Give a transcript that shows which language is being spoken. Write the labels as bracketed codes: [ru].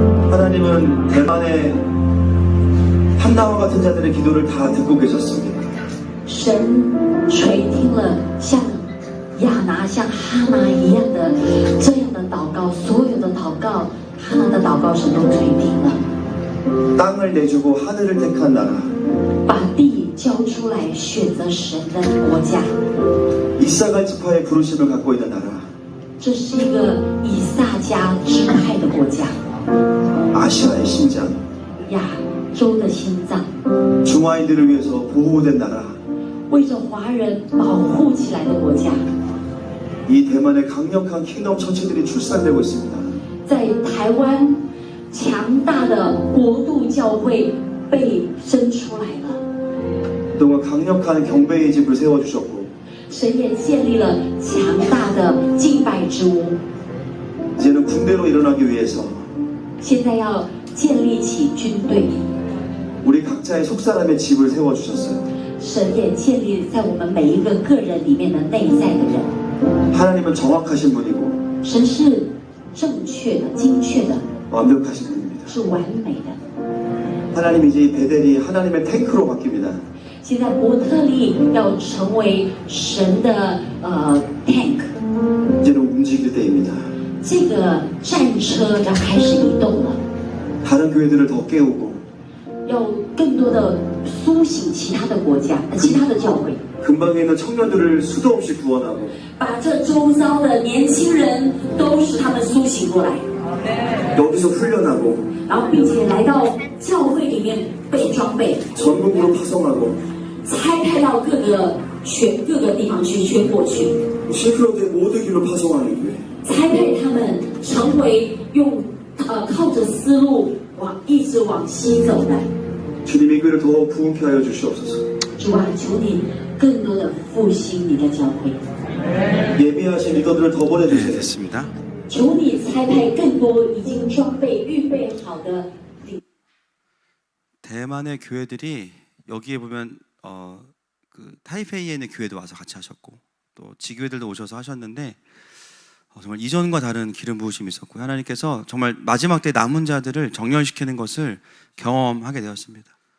[ko] 하나님은 대만의 한나와 같은 자들의 기도를 다 듣고 계셨습니다. [zh] 神垂听了像亚拿、像哈拿一样的这样的祷告，所有的祷告，哈拿的祷告神都垂听了。 [ko] 땅을 내주고 하늘을 택한 나라, [zh] 把地交出来，选择神的国家， [ko] 이사갈 지파의 부르심을 갖고 있는 나라, [zh] 这是一个以撒迦支派的国家， [ko] 아시아의 심장, [zh] 亚洲的心脏， [ko] 중화인들을 위해서 보호된 나라. [zh] 为着华人保护起来的国家， [ko] 이 대만의 강력한 킹덤 처치들이 출산되고 있습니다. [zh] 在台湾强大的国度教会被生出来了。 [ko] 그동안 강력한 경배의 집을 세워주셨고 [zh] 神也建立了强大的敬拜之屋， [ko] 이제는 군대로 일어나기 위해서 [zh] 现在要建立起军队。 [ko] 우리 각자의 속사람의 집을 세워주셨어요. [zh] 神也建立在我们每一个个人里面的内在的人。 [ko] 하나님은 정확하신 분이고 [zh] 神是正确的、精确的， [ko] 완벽하신 분입니다. [zh] 是完美的。 [ko] 하나님 이제 이 베델이 하나님의 탱크로 바뀝니다. [zh] 现在伯特利要成为神的tank， [ko] 이제는 움직일 때입니다. [zh] 这个战车要开始移动了， [ko] 다른 교회들을 더 깨우고 [zh] 要更多的苏醒其他的国家、其他的教会， [ko] 근방에 있는 청년들을 수도 없이 구원하고 [zh] 把这周遭的年轻人都使他们苏醒过来， [ko] 여기서 훈련하고 [zh] 然后并且来到教会里面被装备， [ko] 전국으로 파송하고 [zh] 拆派到各个地方去宣过去， [ko] 실크로드의 모든 길로 파송하는 교회. [zh] 拆配他们成为用靠着丝路一直往西走的。 [ko] 주님이 그를 더 부흥케 하여 주시옵소서. [zh] 主啊，求你更多的复兴你的教会， [ko] 예비하신 리더들을 더 네, 보내주세요. 됐습니다. [zh] 求你差派更多已经装备预备好的领。 [ko] 대만의 교회들이 여기에 보면 그 타이페이에 있는 교회도 와서 같이 하셨고 또 지교회들도 오셔서 하셨는데 정말 이전과 다른 기름 부으심이 있었고 하나님께서 정말 마지막 때 남은 자들을 정렬시키는 것을 경험하게 되었습니다.